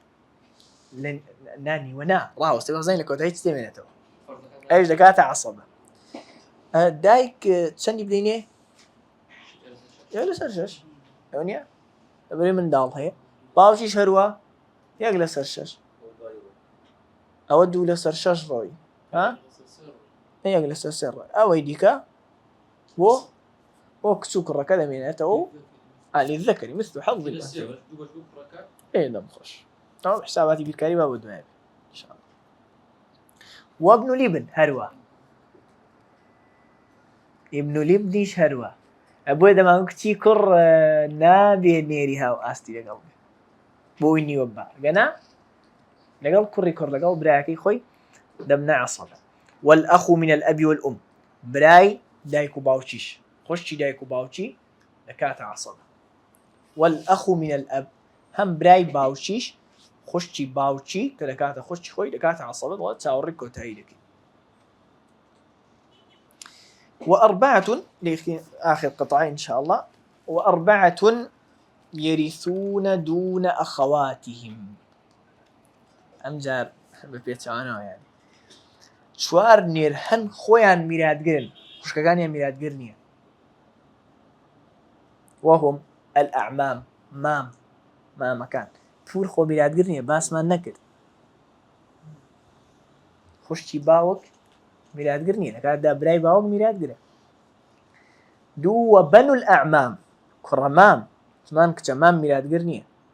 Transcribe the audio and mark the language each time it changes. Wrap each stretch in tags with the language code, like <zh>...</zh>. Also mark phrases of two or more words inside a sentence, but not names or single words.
<ckb>نانیوە ڕاوەستێ بەزانین لە کۆتایی چ دەمێنێتەوە ئەویش دەکاتە عەسەبە دایک چەندی بدەینێ یەک لەسەر شەش ئەوە نییە لەبەرەوەی منداڵ هەیە باوکیش هەروە یەک لەسەر شەش ئەوە دوو لەسەر شەش ڕۆی یەک لەسەر سێ ڕۆی ئەوەی دیکە بۆ کچ و کوڕەکە دەمێنێتەوە</ckb> <ar>للذكر مثل حظ الأنثيين</ar> <ckb>دەم خۆش ئەو حساباتی بیرکاری با بۆ دوایە</ckb> <ar>إن شاء الله وابن الابن</ar> <ckb>هەروە</ckb> <ar>ابن الابنیش</ar> <ckb>هەروە ئەبووە دەمانگو کچی کوڕ نابێ نێری هاو ئاستی لەگەڵ بۆی نیوە با گەنا لەگەڵ کوڕی کوڕ لەگەڵ برایەکەی خۆی دەبنە عەسەبە</ckb> <ar>والأخ من الأب والأم</ar> <ckb>برای دایک و باوچیش خوشتی دایک و باوچی دەکاتە عەسەبە</ckb> <ar>والأخ من الأب</ar> <ckb>هەم برای باوچیش خوشتی باوچی کە دەکاتە خوشتی خۆی دەکاتە عەسەبە وڵات چاوەڕێی کۆتایی دەکەین</ckb> <ar>وأربعة آخر قطعة إن شاء الله وأربعة يرثون دون أخواتهم</ar> <ckb>ئەمجار بەپێچەوانەوە يعني چوار نێر هەن خۆیان میراتگرن خوشکەکانیان میراتگر نییە</ckb> <ar>وهم الأعمام</ar> <ckb>مامەکان پور خۆ میراتگر نییە باسمان نەکرد خوشتی باوک میراتگر نییە لەکاتدا برای باوک میراتگرە دوو</ckb> <ar>وبن الأعمام</ar> <ckb>کوڕە مام زمان کچە مام میراتگر نییە</ckb>